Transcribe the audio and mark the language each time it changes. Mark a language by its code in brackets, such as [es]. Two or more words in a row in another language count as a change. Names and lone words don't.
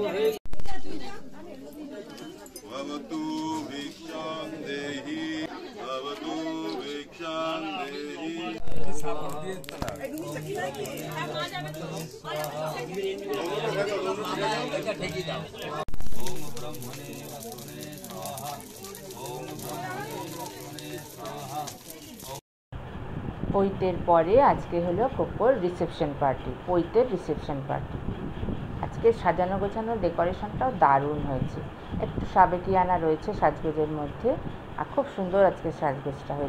[sa] भवतु भिक्षां देहि भवतु भिक्षां देहि। ओम ब्रह्मणे वसुने स्वाहा ओम ब्रह्मणे वसुने स्वाहा। [bn] পৈতের পরে আজকে হলো কোকোর [en] reception party, [bn] পৈতের [en] reception party. [bn] আজকে সাজানো গোছানো ডেকোরেশনটাও দারুণ হয়েছে, একটু সাবেকিয়ানা রয়েছে সাজগোজের মধ্যে, আর খুব সুন্দর আজকে সাজগোজটা হয়েছে।